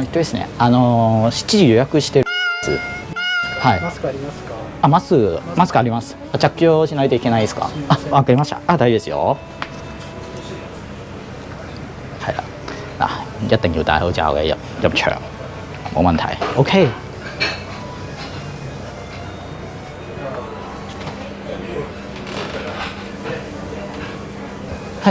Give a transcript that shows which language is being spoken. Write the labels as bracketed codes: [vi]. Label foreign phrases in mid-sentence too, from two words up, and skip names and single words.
[ja] ですね、7時予約してるんです。はい。マスクありますか？あ、マスクあります。着用しないといけないですか？啊，わかりました。啊，大丈夫ですよ。 [yue] 係啦，嗱，一定要戴口罩嘅入場，冇問題。OK。係。